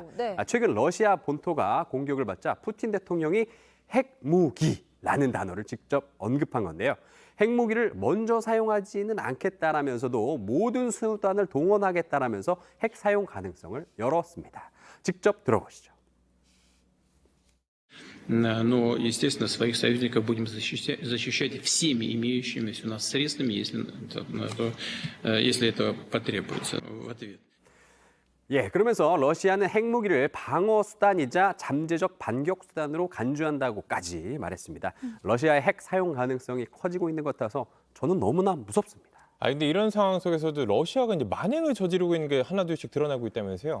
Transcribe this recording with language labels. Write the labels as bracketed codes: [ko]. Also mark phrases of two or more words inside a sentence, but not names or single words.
[ko] 최근 러시아 본토가 공격을 받자 푸틴 대통령이 핵무기라는 단어를 직접 언급한 건데요. 핵무기를 먼저 사용하지는 않겠다라면서도 모든 수단을 동원하겠다라면서 핵 사용 가능성을 열었습니다. 직접 들어보시죠. [ru] Но, естественно, своих союзников будем защищать всеми имеющимися у нас средствами, если это потребуется в ответ. [ko] 그러면서 러시아는 핵무기를 방어 수단이자 잠재적 반격 수단으로 간주한다고까지 말했습니다. 러시아의 핵 사용 가능성이 커지고 있는 것 같아서 저는 너무나 무섭습니다. 근데 이런 상황 속에서도 러시아가 이제 만행을 저지르고 있는 게 하나둘씩 드러나고 있다면서요?